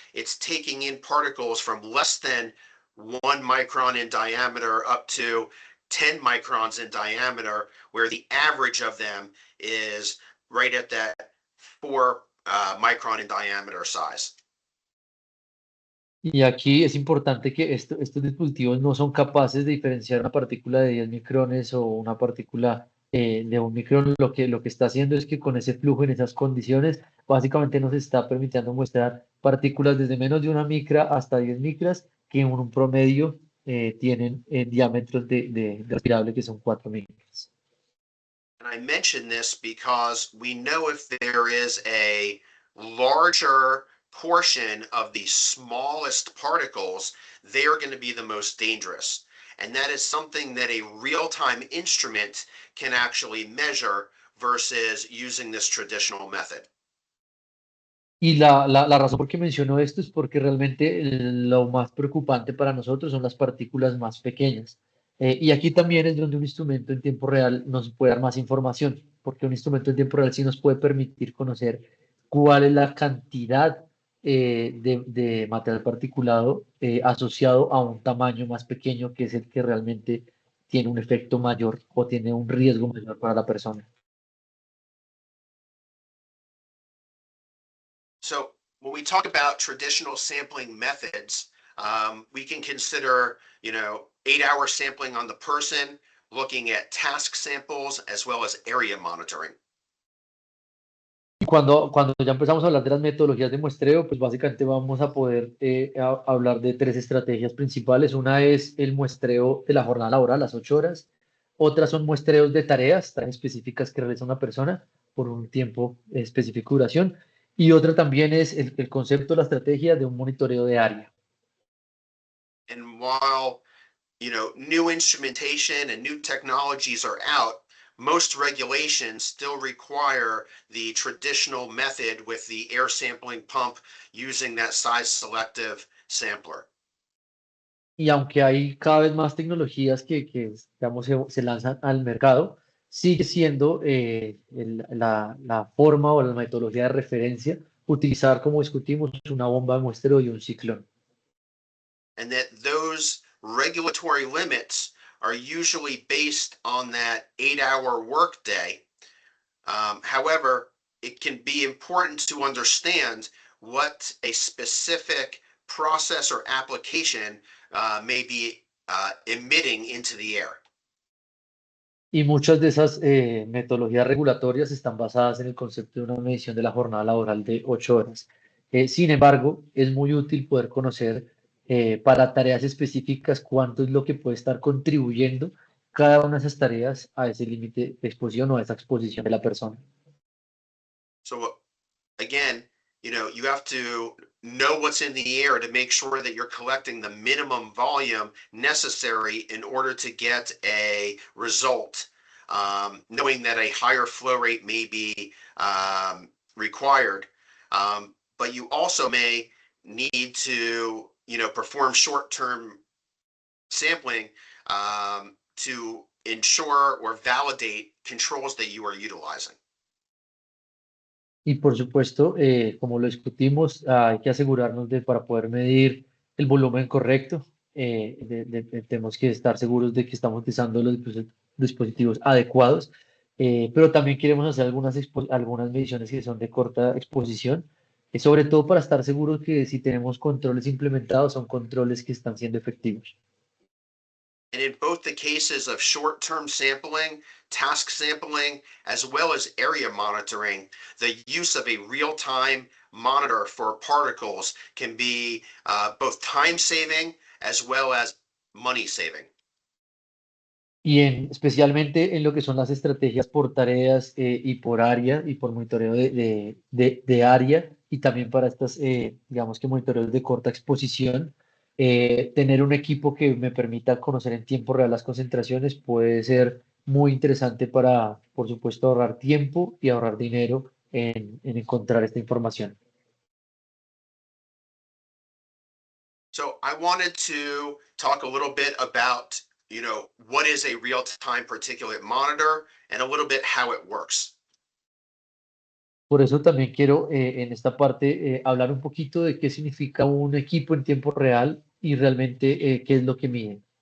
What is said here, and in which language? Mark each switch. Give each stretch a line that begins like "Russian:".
English: It's taking in particles from less than 1 micron in diameter up to 10 microns in diameter, where the average of them is right at that 4 micron in diameter size.
Spanish: Y aquí es importante que estos dispositivos no son capaces de diferenciar una partícula de 10 micrones o una partícula de 1 micrón. Lo que está haciendo es que con ese flujo en esas condiciones, básicamente nos está permitiendo muestrar partículas desde menos de 1 micra hasta 10 micras, que en un promedio tienen diámetros de respirable que son 4 micras.
English: And I mention this because we know if there is a larger portion of the smallest particles, they are going to be the most dangerous. And that is something that a real-time instrument can actually measure versus using this traditional method.
Spanish: Y la razón por qué menciono esto es porque realmente lo más preocupante para nosotros son las partículas más pequeñas. Y aquí también es donde un instrumento en tiempo real nos puede dar más información, porque un instrumento en tiempo real sí nos puede permitir conocer cuál es la cantidad de material particulado asociado a un tamaño más pequeño, que es el que realmente tiene un efecto mayor o tiene un riesgo mayor para la persona.
English: So when we talk about traditional sampling methods, we can consider, 8-hour sampling on the person, looking at task samples, as well as area monitoring.
Spanish: Y cuando ya empezamos a hablar de las metodologías de muestreo, pues básicamente vamos a poder hablar de tres estrategias principales. Una es el muestreo de la jornada laboral, las 8 horas. Otras son muestreos de tareas específicas que realiza una persona por un tiempo específico de duración. Y otra también es el concepto, la estrategia de un monitoreo de área.
English: And while, new instrumentation and new technologies are out, most regulations still require the traditional method with the air sampling pump using that size selective sampler.
Spanish: Y aunque hay cada vez más tecnologías que digamos, se lanzan al mercado, sigue siendo la forma o la metodología de referencia utilizar, como discutimos, una bomba de muestreo y un ciclón.
English: And that those regulatory limits are usually based on that 8-hour workday. However, it can be important to understand what a specific process or application may be emitting into the air.
Spanish: Y muchas de esas metodologías regulatorias están basadas en el concepto de una medición de la jornada laboral de 8 horas. Sin embargo, es muy útil poder conocer para tareas específicas cuánto es lo que puede estar contribuyendo cada una de esas tareas a ese límite de exposición o a esa exposición de la persona.
English: So again, you have to know what's in the air to make sure that you're collecting the minimum volume necessary in order to get a result. Knowing that a higher flow rate may be required, but you also may need to, perform short-term sampling to ensure or validate controls that you are utilizing.
Spanish: Y por supuesto, como lo discutimos, hay que asegurarnos de, para poder medir el volumen correcto, tenemos que estar seguros de que estamos utilizando los dispositivos adecuados, pero también queremos hacer algunas mediciones que son de corta exposición, sobre todo para estar seguros que si tenemos controles implementados, son controles que están siendo efectivos.
English: And in both the cases of short-term sampling, task sampling, as well as area monitoring, the use of a real-time monitor for particles can be both time-saving as well as money-saving.
Spanish: especialmente en lo que son las estrategias por tareas y por área y por monitoreo de área y también para estas, digamos que monitoreos de corta exposición. Tener un equipo que me permita conocer en tiempo real las concentraciones puede ser muy interesante para, por supuesto, ahorrar tiempo y ahorrar dinero en encontrar esta información.
English: So I wanted to talk a little bit about, what is a real-time particulate monitor and a little bit how it works.
Spanish: Por eso también quiero en esta parte hablar un poquito de qué significa un equipo en tiempo real y realmente qué es lo que mide.